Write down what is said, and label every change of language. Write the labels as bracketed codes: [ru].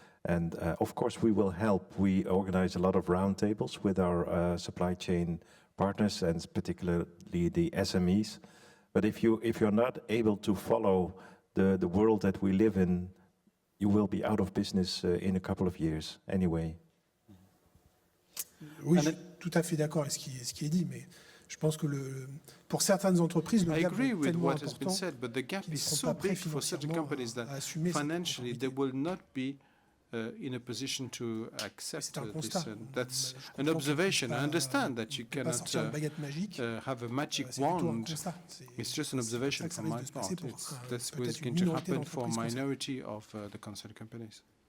[en] And of course, we will help. We organize a lot of roundtables with our supply chain partners, and particularly the SMEs. But if you're not able to follow the world that we live in, you will be out of business in a couple of years anyway. [fr] Oui, je suis tout à fait d'accord avec ce qui est dit, mais je pense que pour certaines entreprises, le gap est tellement important [en] said, but the gap is so big for certain companies that financially they will not be in a position to accept this. That's an observation. I understand that you cannot have a magic wand. It's just an observation from my part. That's what's going to happen for a minority of the concerned companies.